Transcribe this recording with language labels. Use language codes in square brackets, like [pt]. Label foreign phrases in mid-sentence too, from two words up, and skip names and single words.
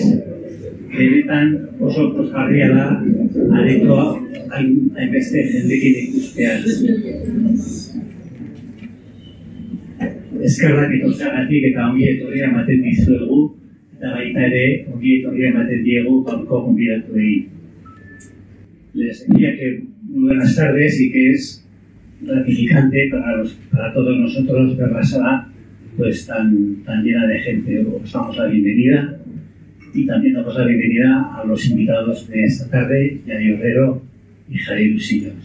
[eu] Benetan oso pozgarria da aretoa hainbeste jendekin ikustea. Eskerrak etortzeagatik eta ongi etorria ematen dizuegu, eta baita ere ongi etorria ematen diegu gaurko gonbidatuei. [es] Les decía que muy buenas tardes y que es gratificante para todos nosotros ver la sala pues tan llena de gente. Os damos la bienvenida y también damos la bienvenida a los invitados de esta tarde, Yayo Herrero y Javier Usillos.